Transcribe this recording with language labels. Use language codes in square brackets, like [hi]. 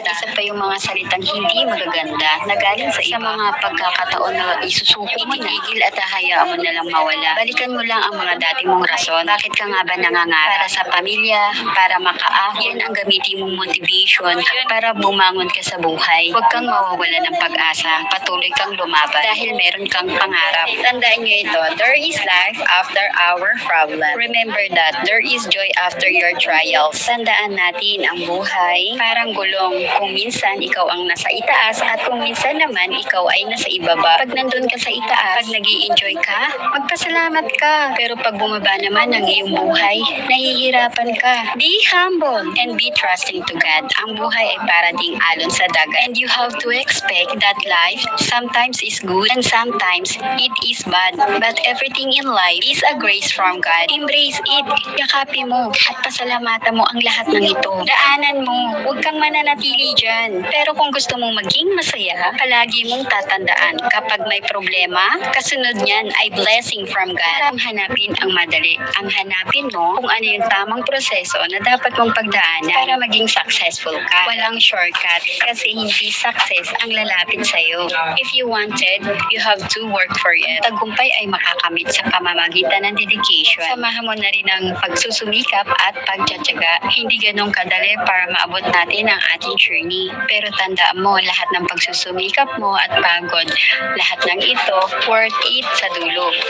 [tl] At isa pa yung mga salitang hindi magaganda na galing sa iba. Sa mga pagkakataon na isusuko mo na, itigil at hahayaan mo na lang mawala. Balikan mo lang ang mga dati mong rason. Bakit ka nga ba nangangarap? Para sa pamilya, para makaahon, ang gamitin mong motivation para bumangon ka sa buhay. Huwag kang mawawala ng pag-asa. Patuloy kang lumaban dahil meron kang pangarap. Tandaan nyo ito, [en] there is life after our problem. Remember that there is joy after your trials. [tl] Tandaan natin ang buhay parang gulong. Kung minsan ikaw ang nasa itaas at kung minsan naman ikaw ay nasa ibaba. Pag nandun ka sa itaas, pag nag-i-enjoy ka, magpasalamat ka. Pero pag bumaba naman ang iyong buhay, nahihirapan ka. [en] Be humble and be trusting to God. [tl] Ang buhay ay para ding alon sa dagat. [en] And you have to expect that life sometimes is good and sometimes it is bad. But everything in life is a grace from God. Embrace it. [tl] Yakapin mo at pasalamatan mo ang lahat ng ito. Daanan mo. Huwag kang mananatili dyan. Pero kung gusto mong maging masaya, palagi mong tatandaan kapag may problema, kasunod niyan ay [en] blessing from God. [tl] Ang hanapin ang madali. Ang hanapin mo kung ano yung tamang proseso na dapat mong pagdaanan para maging successful ka. Walang shortcut kasi hindi success ang lalapit sa'yo. [en] If you wanted, you have to work for it. [tl] Tagumpay ay makakamit sa pamamagitan ng dedication. Samahan mo na rin ang pagsusumikap at pagtsatsaga. Hindi ganun kadali para maabot natin ang ating journey. Pero tandaan mo, lahat ng pagsusumikap mo at pagod, lahat ng ito, worth it sa dulo.